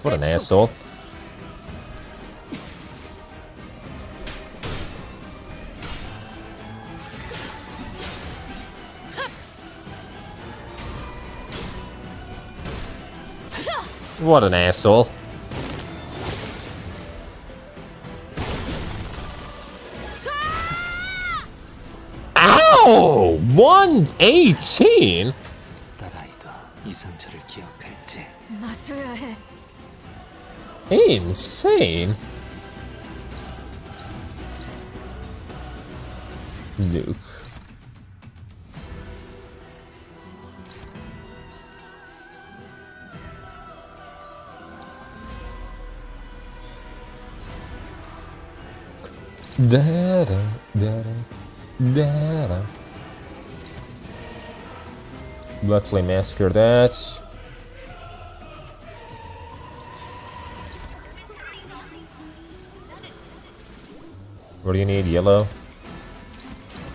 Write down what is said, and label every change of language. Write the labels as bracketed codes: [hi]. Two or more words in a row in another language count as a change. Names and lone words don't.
[en] What an asshole. What an asshole. Ow! 118? [ko] 이 상처를 기억할지. 맞서야 해. [en] Insane. Nuke. Da-da, da-da, da-da. Bloodflame Massacre that. What do you need? Yellow?